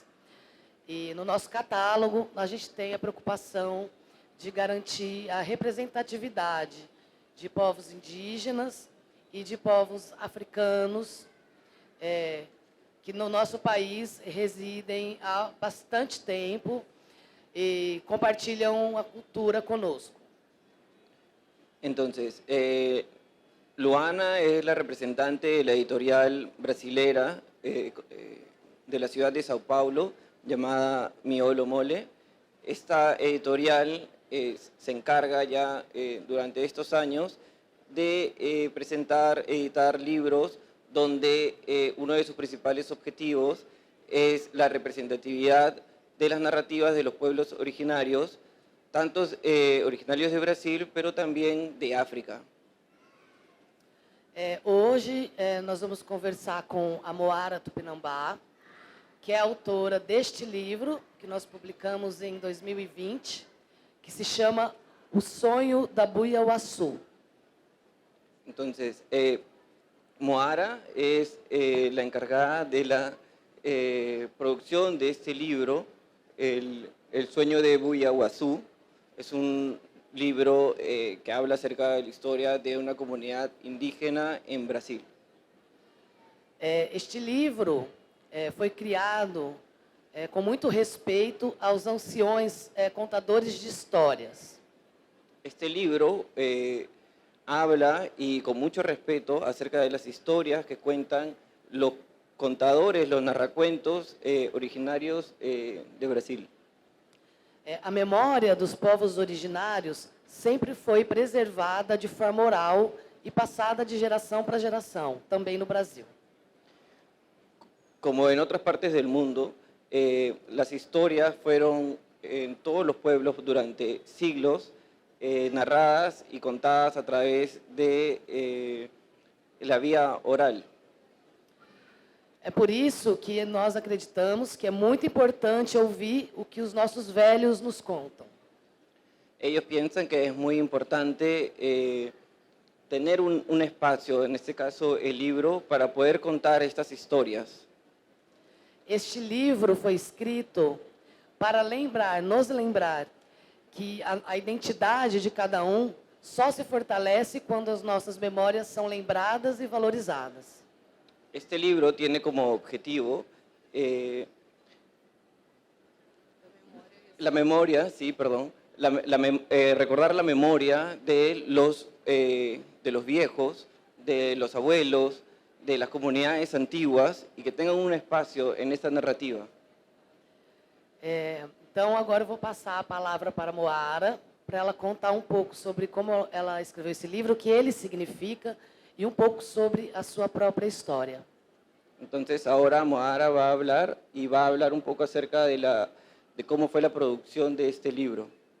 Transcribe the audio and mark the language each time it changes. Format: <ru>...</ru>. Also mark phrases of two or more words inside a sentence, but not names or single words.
<pt>E no nosso catálogo, a gente tem a preocupação de garantir a representatividade de povos indígenas e de povos africanos, que no nosso país residem há bastante tempo y compartilham a cultura conosco.</pt> <es>Entonces, Luana es la representante de la editorial brasilera de la ciudad de Sao Paulo, llamada Miolo Mole. Esta editorial se encarga ya durante estos años de presentar, editar libros donde uno de sus principales objetivos es la representatividad de las narrativas de los pueblos originarios, tanto originarios de Brasil, pero también de África.</es> <pt>Hoje, nós vamos conversar com a Moara Tupinambá, que é autora deste livro, que nós publicamos em 2020, que se chama O Sonho da Buiauaçu.</pt> <es>Entonces, Moara es la encargada de la producción de este libro, El Sueño de Buiauaçu. Es un libro que habla acerca de la historia de una comunidad indígena en Brasil.</es> <pt>Este livro foi criado com muito respeito aos anciões contadores de histórias.</pt> <es>Este libro habla y con mucho respeto acerca de las historias que cuentan los contadores, los narracuentos originarios de Brasil.</es> <pt>A memória dos povos originários sempre foi preservada de forma oral e passada de geração para geração, também no Brasil.</pt> <es>Como en otras partes del mundo, las historias fueron en todos los pueblos durante siglos narradas y contadas a través de la vía oral.</es> <pt>É por isso que nós acreditamos que é muito importante ouvir o que os nossos velhos nos contam.</pt> <es>Ellos piensan que es muy importante tener un espacio, en este caso el libro, para poder contar estas historias.</es> <pt>Este livro foi escrito para nos lembrar que a identidade de cada só se fortalece quando as nossas memórias são lembradas e valorizadas.</pt> <es>Este libro tiene como objetivo la memoria, sí, perdón, recordar la memoria de los viejos, de los abuelos, de las comunidades antiguas y que tengan un espacio en esta narrativa.</es> <pt>Então, agora eu vou passar a palavra para a Moara, para ela contar um pouco sobre como ela escreveu esse livro, o que ele significa e um pouco sobre a sua própria história.</pt> <es>Entonces, ahora Moara va a hablar y va a hablar un poco acerca de cómo fue la producción de este libro.</es>